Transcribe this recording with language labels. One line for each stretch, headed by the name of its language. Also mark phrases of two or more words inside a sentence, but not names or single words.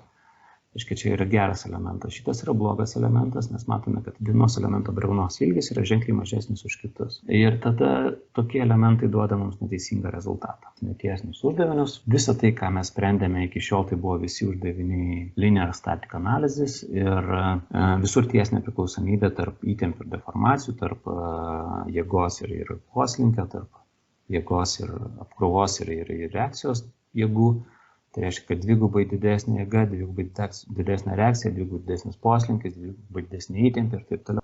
Lithuanian: Aiškiai, čia yra geras elementas. Šitas yra blogas elementas, nes matome, kad vienos elemento briaunos ilgis yra ženkliai mažesnis už kitus. Ir tada tokie elementai duoda mums neteisingą rezultatą. Netiesinius uždavinius. Visa tai, ką mes sprendėme iki šiol, tai buvo visi uždaviniai
English: linear static analysis
Lithuanian: ir visur tiesinė priklausomybė tarp įtempių ir deformacijų, tarp jėgos ir poslinkio, tarp jėgos ir apkrovos ir reakcijos jėgų. Tai reiškia, kad dvigubai didesnė jėga, dvigubai didesnė reakcija, dvigubai didesnis poslinkis, dvigubai didesnė įtempė ir taip toliau.